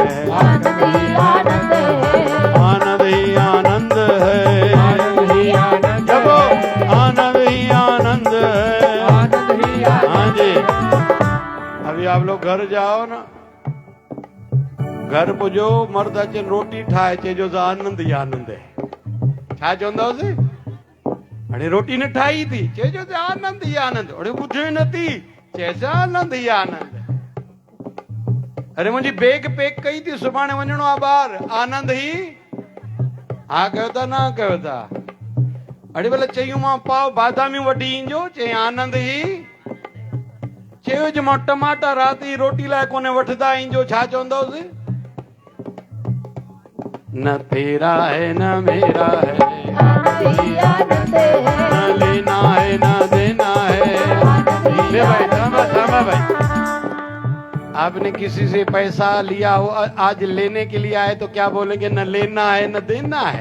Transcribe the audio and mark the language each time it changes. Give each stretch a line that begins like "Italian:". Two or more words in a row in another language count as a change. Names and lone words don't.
Hindi: आनंद ही आनंद है। आनंद ही आनंद है। आनंद ही आनंद जब है। आनंद ही आनंद है। आनंद ही आनंद। हाँ जी, अभी आप लोग घर जाओ ना,
Sindhi: घर पुजो, मर्द अचन रोटी ठाए चइजो त
Hindi: आनंद ही आनंद है।
Sindhi: छा चवंदोसि, अड़े रोटी न ठाही थी, चइजो त
Hindi: आनंद ही आनंद।
Sindhi: अड़े ॿुधे नथी, चइजो
Hindi: आनंद ही आनंद।
Sindhi: अरे मुंहिंजी बैग पैक कई थी, सुभाणे वञिणो आहे ॿाहिरि,
Hindi: आनंद ही।
Sindhi: हा कयो था न कयो था। अड़े भले चयूं मां पाव बादामियूं वठी ईंजो, चई
Hindi: आनंद ही।
Sindhi: चयो जो मां टमाटा राति जी रोटी लाइ कोन्हे वठदा ईंजो, छा चवंदोसि?
Hindi: न तेरा है न मेरा है, आनंद ही आनंद है। न लेना है न देना है। आनंद ही ले भाई, आनंद थामा भाई, आपने किसी से पैसा लिया हो, आज लेने के लिए आए तो क्या बोलेंगे? न लेना है न देना है।